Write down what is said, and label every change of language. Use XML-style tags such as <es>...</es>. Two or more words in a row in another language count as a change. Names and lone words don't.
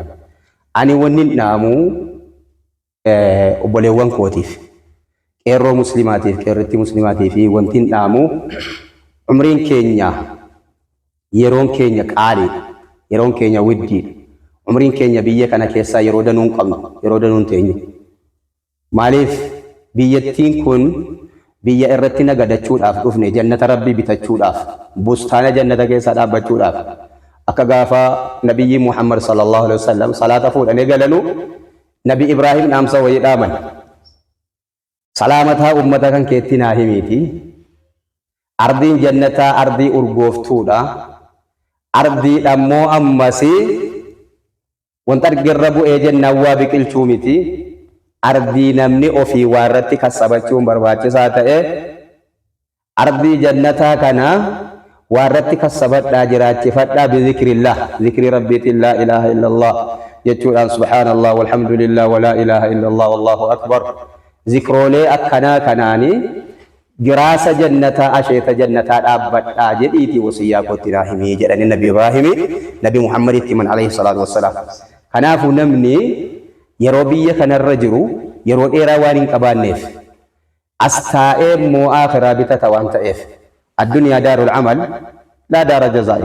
<om>Ani wanni dhaamu obboleewwan kootiif qeerroo muslimaatiif qeerritti muslimaatii fi wanti dhaamu umriin keenya yeroon keenya qaalii yeroon keenya widdiidha. Umriin keenya biyya kana keessaa yeroo danuun qabnu yeroo danuun teenyu maaliif biyyattiin kun biyya irratti nagadachuudhaaf dhufne jannata rabbii bitachuudhaaf bustaana jannata keessa dhaabbachuudhaaf akka gaafa nabiyyi Muhammad</om> <ar>صلى الله عليه وسلم</ar> <om>salaata fuudhanii galanu nabi Ibrahim dhaamsa wayii dhaaman salaamataa ummata kan keetti naa himiiti ardiin jannataa ardii urgooftuudha ardii dhammoo ammasii wanta argirra bu'ee jennaan waa biqilchuu miti ardii namni ofii waarratti kassabachuun barbaachisaa ta'e ardii jannataa kana waarratti kassabadhaa jiraachifadhaa bizikrillah zikri rabbiitiin</om> <ar>لا إله إلا الله</ar> <om>jechuudhaan</om> <ar>سبحان الله والحمد لله ولا إله إلا الله والله أكبر</ar> <om>zikroolee akkanaa kanaanii giraasa jannataa asheeta jannataa dhaabbadhaa jedhiitii wasiyyaa kootti naa himii jedhani nabi Ibraahimi nabi Muhammaditti man</om> <ar>عليه الصلاة والسلام.</ar> <om>Kanaafuu namni yeroo biyya kanarra jiru yeroo dheeraa waan hin qabaanneef as taa'ee immoo akhiraa bitata waan ta'eef addunyaa</om> <ar>دار العمل لا دار الجزاء.</ar>